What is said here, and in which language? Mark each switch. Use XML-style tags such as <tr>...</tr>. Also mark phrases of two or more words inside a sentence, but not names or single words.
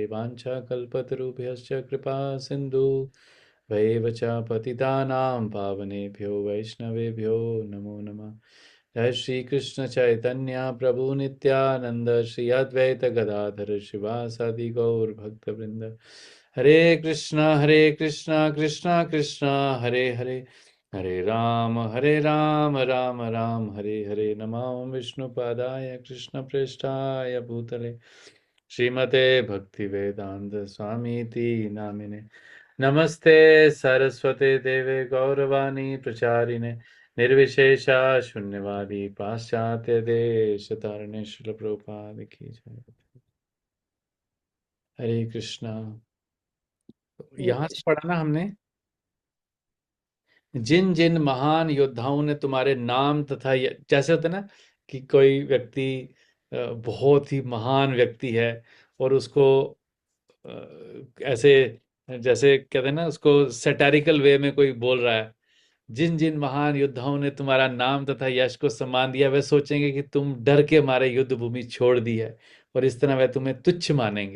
<sa>वाञ्छाकल्पतरुभ्यश्च कृपा सिन्धु वैव च पतितानां पावनेभ्यो वैष्णवेभ्यो नमो नमः। जय श्री कृष्ण चैतन्य प्रभु नित्यानंद श्री अद्वैत गदाधर शिवासादि गौर भक्त वृंद। हरे कृष्णा कृष्णा कृष्णा हरे हरे, हरे राम राम राम हरे हरे। नमो विष्णुपादाय कृष्ण प्रेष्ठाय भूतले श्रीमते भक्ति वेदांत स्वामीति नामिने। नमस्ते सरस्वते देवे गौरवाणी प्रचारिणे निर्विशेषा शून्यवादी पाश्चात्य देश तारणे</sa> <hi>श्रील प्रभुपाद की जय। हरे कृष्णा। हरे यहाँ से कृष्ण। पढ़ा ना हमने, जिन जिन महान योद्धाओं ने तुम्हारे नाम तथा जैसे होता है ना कि कोई व्यक्ति बहुत ही महान व्यक्ति है और उसको ऐसे जैसे कहते हैं ना, उसको</hi> <en>satirical way</en> <hi>में कोई बोल रहा है, जिन जिन महान योद्धाओं ने तुम्हारा नाम तथा यश को सम्मान दिया वे सोचेंगे कि तुम डर के मारे युद्ध भूमि छोड़ दी है और इस तरह वे तुम्हें तुच्छ मानेंगे।</hi>